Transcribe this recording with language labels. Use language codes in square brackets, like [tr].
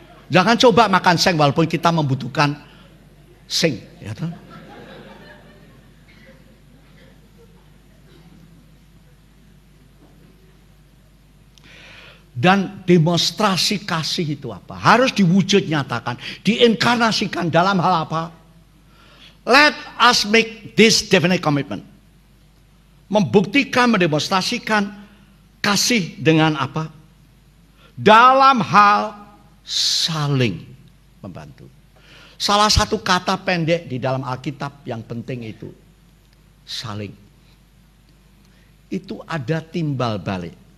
[id] Jangan coba makan seng walaupun kita membutuhkan seng, ya toh? Dan demonstrasi kasih itu apa? Harus diwujud nyatakan, diinkarnasikan dalam hal apa? [en] Let us make this definite commitment. [id] Membuktikan, mendemonstrasikan kasih dengan apa? Dalam hal saling membantu. Salah satu kata pendek di dalam Alkitab yang penting itu saling. Itu ada timbal balik.